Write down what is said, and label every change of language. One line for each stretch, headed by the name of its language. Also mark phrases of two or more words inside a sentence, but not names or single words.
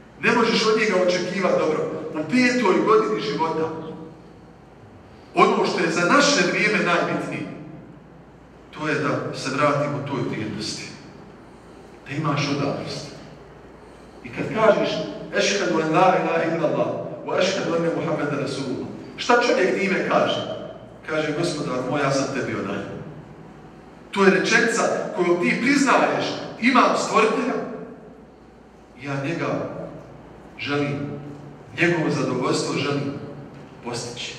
Bosnian: Ne možeš od njega očekivati dobro. U 5. godini života, ono što je za naše vrijeme najbitnije, to je da se vratimo toj vrijednosti. Da imaš odanost. I kad kažeš
Arabic: أشهد أن لا إله إلا الله وأشهد أن محمدا رسول الله,
Bosnian: šta čovjek time kaže? Kaže, Gospodar moj, ja sam tebi odan. To je rečenica koju ti priznaješ, imam stvoritelja, ja njega želim, njegovo zadovoljstvo želim postići.